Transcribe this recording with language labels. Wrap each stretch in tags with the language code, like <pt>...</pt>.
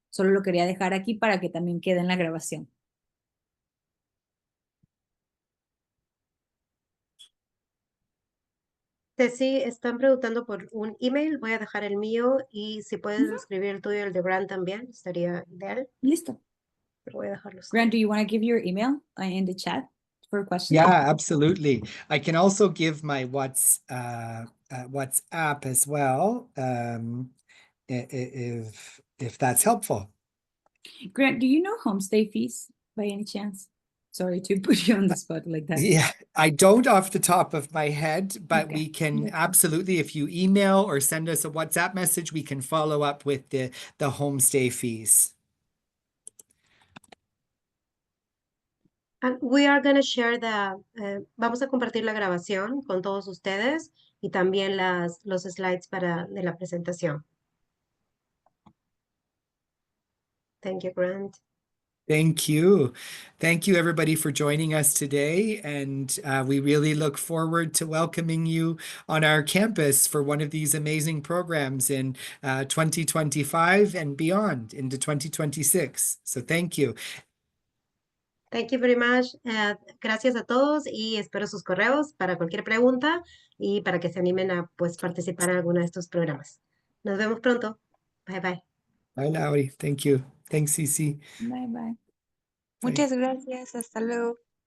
<es>Solo lo quería dejar aquí para que también quede en la grabación. Ceci, están preguntando por un email. Voy a dejar el mío y si puedes escribir el tuyo y el de Grant también, estaría ideal. Listo. Pero voy a dejarlos.</es> <en>Grant, do you want to give your email in the chat for questions? Yeah, absolutely. I can also give my WhatsApp as well, if that's helpful. Grant, do you know homestay fees by any chance? Sorry to put you on the spot like that. Yeah, I don't off the top of my head, but we Okay, can that's fine. absolutely, if you email or send us a WhatsApp message, we can follow up with the homestay fees. And we are going to share</en> <es>vamos a compartir la grabación con todos ustedes y también los slides de la presentación.</es> <en>Thank you, Grant. Thank you. Thank you, everybody, for joining us today. And we really look forward to welcoming you on our campus for one of these amazing programs in 2025 and beyond into 2026. So thank you. Thank you very much.</en> <es>Gracias a todos y espero sus correos para cualquier pregunta y para que se animen a pues, participar en alguno de estos programas. Nos vemos pronto. Bye bye.</es> <en>Bye, Lauri. Thank you. Thanks, Cece. Bye bye. Bye.</en> <es>Muchas gracias, hasta luego.</es>